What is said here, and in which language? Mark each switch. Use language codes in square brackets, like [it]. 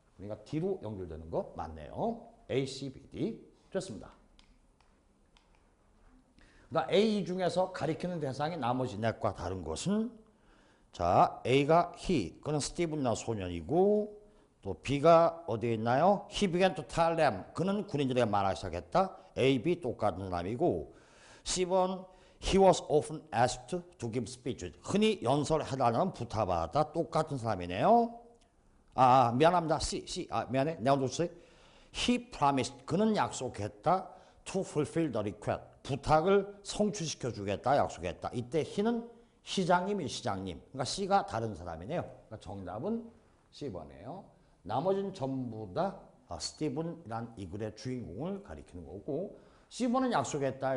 [ko] 그러니까 D로 연결되는 거 맞네요. A, C, B, D. 됐습니다. 그러니까 A 중에서 가리키는 대상이 나머지 넷과 다른 것은 자, A가 he, 그는 스티븐이나 소년이고 또 B가 어디에 있나요? [en] He began to tell them, [ko] 그는 군인들에게 말하기 시작했다. A, B 똑같은 사람이고 C번 [en] he was often asked to give speeches, [ko] 흔히 연설해달라는 부탁받았다. 똑같은 사람이네요. 미안합니다. C, 미안해. 내가 놓쳤어요. [en] He promised, [ko] 그는 약속했다. [en] To fulfill the request, [ko] 부탁을 성취시켜 주겠다 약속했다. 이때 he는 시장님. 그러니까 C가 다른 사람이네요. 그러니까 정답은 C번이에요. 나머지는 전부 다 스티븐이란 이 글의 주인공을 가리키는 거고 C번은 약속했다.